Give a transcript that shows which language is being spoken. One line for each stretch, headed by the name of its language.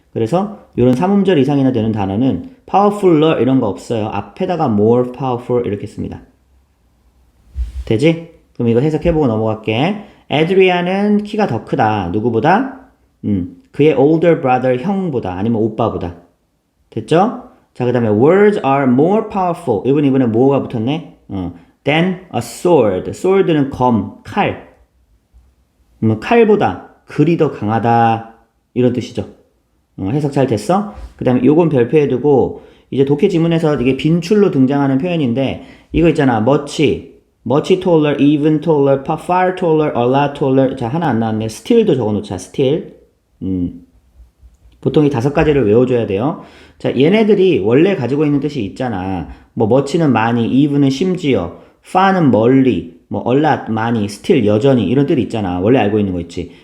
Korean: 그래서 이런 3음절 이상이나 되는 단어는 powerfuller 이런 거 없어요. 앞에다가 more powerful 이렇게 씁니다. 되지? 그럼 이거 해석해보고 넘어갈게. 에드리안은 키가 더 크다. 누구보다? 그의
English: older brother
Korean: 형보다 아니면 오빠보다. 됐죠? 자, 그 다음에
English: words are more powerful.
Korean: 이번에 뭐가 붙었네?
English: than a sword.
Korean: sword는 검, 칼. 칼보다 글이 더 강하다. 이런 뜻이죠. 해석 잘 됐어? 그 다음에 요건 별표해두고 이제 독해 지문에서 이게 빈출로 등장하는 표현인데 이거 있잖아.
English: much taller, even taller, far taller, a lot taller.
Korean: 자, 하나 안 나왔네. still도 적어놓자.
English: still.
Korean: 보통 이 5가지를 외워줘야 돼요. 자, 얘네들이 원래 가지고 있는 뜻이 있잖아. 뭐 much는 많이, even은 심지어, far는 멀리, 뭐 a lot 많이, still 여전히 이런 뜻이 있잖아. 원래 알고 있는 거 있지.